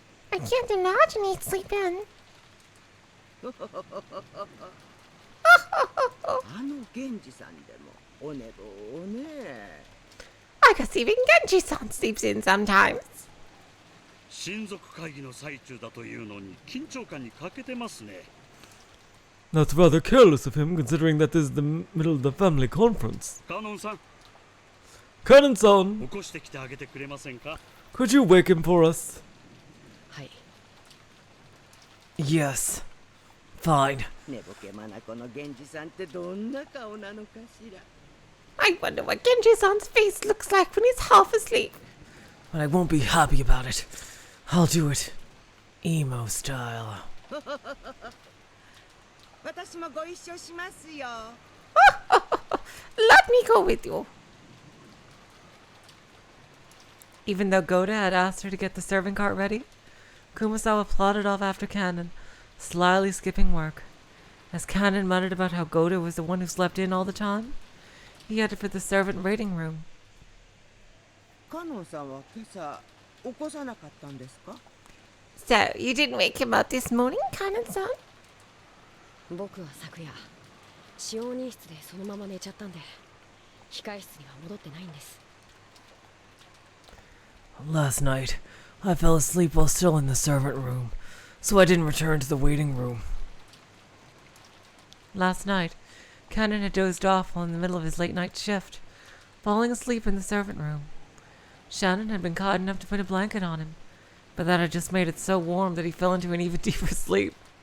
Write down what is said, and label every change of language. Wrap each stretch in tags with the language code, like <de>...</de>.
<en>I can't imagine he'd sleep in.</en> <ja>あの源氏さんでもお寝坊をね。</ja> <en>I guess even Genji-san sleeps in sometimes.</en> <ja>親族会議の最中だというのに緊張感に欠けてますね。</ja> <en>That's rather careless of him, considering that this is the middle of the family conference.</en> <ja>カノンさん、</ja> <en>Cannon-san,</en> <ja>起こしてきてあげてくれませんか？</ja> <en>could you wake him for us?</en> <ja>はい。</ja> <en>Yes. Fine.</en> <ja>寝ぼけまなこの源氏さんってどんな顔なのかしら。</ja> <en>I wonder what Genji-san's face looks like when he's half asleep. But I won't be happy about it. I'll do it. Emo style.</en> <ja>私もご一緒しますよ。</ja> <en>Let me go with you. Even though Goda had asked her to get the serving cart ready, Kumasawa plodded off after Cannon, slyly skipping work. As Cannon muttered about how Goda was the one who slept in all the time, he headed for the servant waiting room.</en> <ja>カノンさんは今朝起こさなかったんですか？</ja> <en>So, you didn't wake him up this morning, Cannon-san?</en> <ja>僕は昨夜、使用人室でそのまま寝ちゃったんで、控室には戻ってないんです。</ja> <en>Last night, I fell asleep while still in the servant room, so I didn't return to the waiting room. Last night, Cannon had dozed off while in the middle of his late-night shift, falling asleep in the servant room. Shannon had been kind enough to put a blanket on him, but that had just made it so warm that he fell into an even deeper sleep.</en>